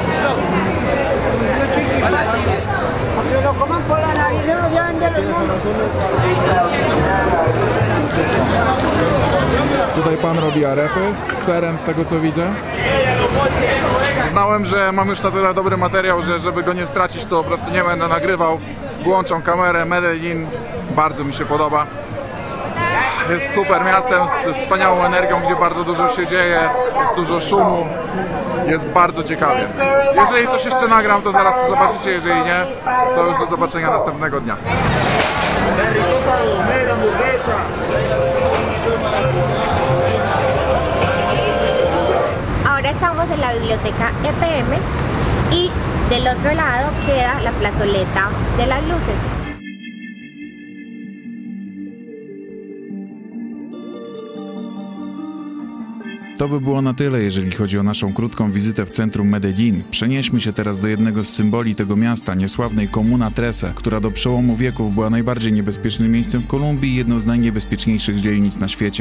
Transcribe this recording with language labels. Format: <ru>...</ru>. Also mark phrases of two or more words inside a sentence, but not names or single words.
<es>Aunque lo coman por la nariz, se lo llevan de los monos.</es> <pl>Tutaj Tutaj pan robi arepy z serem, z tego co widzę. Znałem, że mam już na tyle dobry materiał, że żeby go nie stracić, to po prostu nie będę nagrywał. Włączam kamerę. Medellin bardzo mi się podoba. Jest super miastem z wspaniałą energią, gdzie bardzo dużo się dzieje, jest dużo szumu, jest bardzo ciekawie. Jeżeli coś jeszcze nagram, to zaraz to zobaczycie, jeżeli nie, to już do zobaczenia następnego dnia.</pl> <es>Ahora estamos en la biblioteca EPM y del otro lado queda la plazoleta de las luces.</es> <pl>To by było na tyle, jeżeli chodzi o naszą krótką wizytę w centrum Medellin. Przenieśmy się teraz do jednego z symboli tego miasta, niesławnej Comuna 13, która do przełomu wieków była najbardziej niebezpiecznym miejscem w Kolumbii i jedną z najniebezpieczniejszych dzielnic na świecie.</pl>